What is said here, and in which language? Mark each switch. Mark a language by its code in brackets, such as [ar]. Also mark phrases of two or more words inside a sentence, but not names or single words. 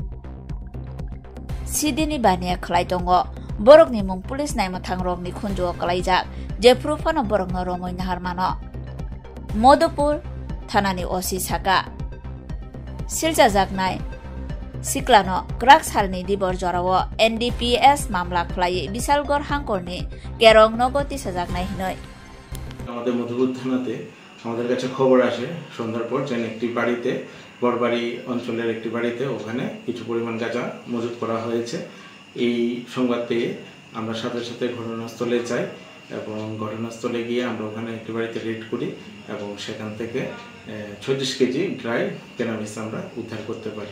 [trp] सिडिनि बानिया खलाय दंगो बरकनि मुं पुलिस नायमथांरकनि खुनजुआव कलायजाक जेफ्रुफानो बरकनो रमै नाहारमानो मधुपुर थानानि ओसि साका सिरजाजाकनाय सिक्लानो ग्राक सालनि दिबर जराव एनडीपीएस मामला खलायै बिशालगढ़ हांकरनि केरং नगति साजाकनाय हिनै [bn] আমাদের মধুপুর থানাতে আমাদের কাছে খবর আসে সন্ধ্যার পর যে একটি বাড়িতে বড়বাড়ি অঞ্চলের একটি বাড়িতে ওখানে কিছু পরিমাণ গাঁজা মজুত করা হয়েছে। এই সংবাদ পেয়ে আমরা সাথে সাথে ঘটনাস্থলে যাই এবং ঘটনাস্থলে গিয়ে আমরা ওখানে একটি বাড়িতে রেড করি এবং সেখান থেকে 36 কেজি [en] dry cannabis [bn] আমরা উদ্ধার করতে পারি।